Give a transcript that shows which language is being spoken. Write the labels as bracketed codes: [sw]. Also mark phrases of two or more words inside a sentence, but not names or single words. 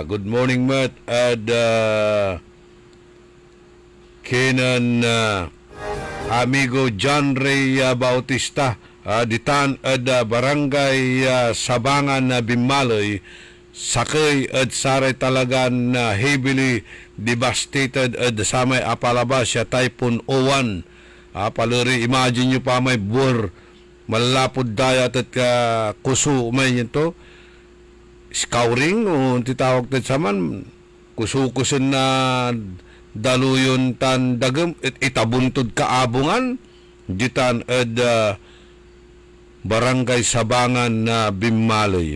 [en] Good morning, [pag] Matt. At kinan amigo John Ray Bautista ditan at barangay Sabangan na Bimaloy sakay at saray talagan [en] heavily devastated [pag] at samay apalabas siya Typhoon O1. Paluri, imagine nyo pa may bur malapod dayat at kuso may nito scouring o titawag tat saman kusukusin na daluyon tan dagem itabuntod kaabungan ditan ed Barangay Sabangan na Bimaloy.